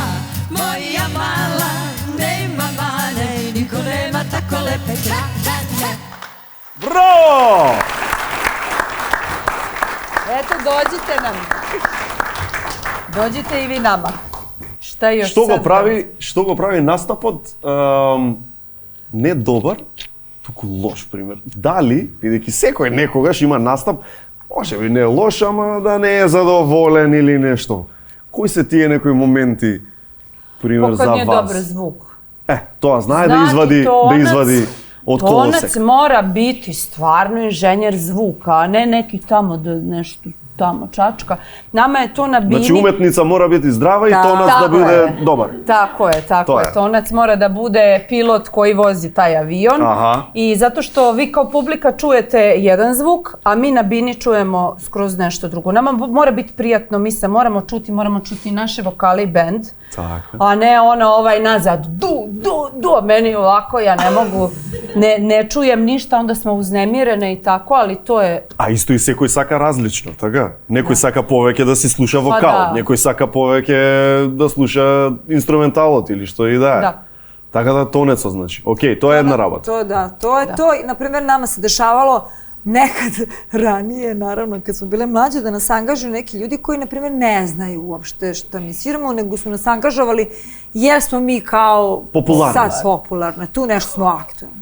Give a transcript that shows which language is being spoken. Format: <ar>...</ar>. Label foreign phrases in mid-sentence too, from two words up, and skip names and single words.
<sr>Moja mala nema mane i niko nema tako lepe Dragane. Bravo! Eto, dođite nam. Dođite i vi nama. Šta još</sr> <mk>Што го прави настапот не добар, туку лош пример. Дали, бидејќи секој некогаш има настап, може би не е лош, ама да не е задоволен или нешто. Кои се тие некои моменти, пример, за</mk> <sr>Pokud nije</sr> <mk>вас?</mk> <sr>dobar zvuk.</sr> <mk>Тоа знае да извади од колосек.</mk> <sr>Tonac mora biti stvarno inženjer zvuka, a ne neki tamo da nešto tamo čačka. Nama je to na bini...</sr> <mk>Значи уметница мора</mk> <sr>biti zdrava i tonac da bude dobar. Tako je. Tonac mora da bude pilot koji vozi taj avion. Aha. I zato što vi kao publika čujete jedan zvuk, a mi na bini čujemo skroz nešto drugo. Nama mora biti prijatno, mi se moramo čuti naše vokale i bend. Tako. A ne ovaj nazad, du, meni ovako, ja ne mogu, ne čujem ništa, onda smo uznemirene i tako, ali to je...</sr> <mk>A исто и секој сака различно, така? Некој сака повеќе да си слуша вокал, некој сака повеќе да слуша инструменталот или што и да е. Да. Така да тонецот, значи. Океј, тоа е една работа.</mk> <sr>To je to. Naprimjer, nama se dešavalo nekad ranije, naravno, kad smo bile mlađe, da nas angažuju neki ljudi koji, na primjer, ne znaju uopšte šta mi sviramo, nego su nas angažovali jer smo mi kao sad popularne, tu nešto smo aktualni.</sr>